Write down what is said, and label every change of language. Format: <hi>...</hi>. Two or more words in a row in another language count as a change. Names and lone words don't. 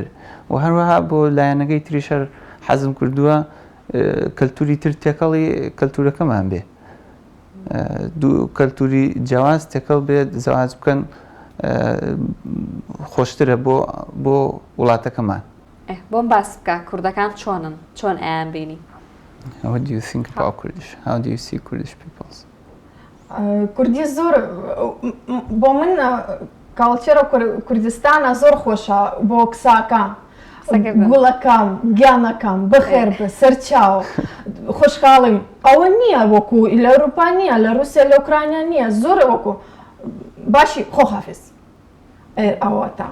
<ckb>و هەروەها بۆ لایەنەکەی تریشەر حەزم کردووە کەلتوری تر تێکەڵی کەلتورەکەمان بێ، دوو کەلتوری جیاواز تێکەڵ بێت، زەواج بکەن، خۆشترە بۆ وڵاتەکەمان. بۆم باس بکە کوردەکان چۆنن؟ چۆن ئەیان بینی؟</ckb> <en>What do you think about Kurdish? How do you see Kurdish peoples?</en> <ckb>کوردی زۆر بۆ من کاڵچێرە کوردستانە زۆر خۆشە بۆ قساکە، گوڵەکەم، گیانەکەم، بەخێر بە سەرچاو، خۆشحاڵم. ئەوە نییە وەکو لە ئەوروپا نییە، لە رووسیا لە ئوکرانیا نییە، زۆر وەکو باشی خۆحافظ ئەوە تا.</ckb>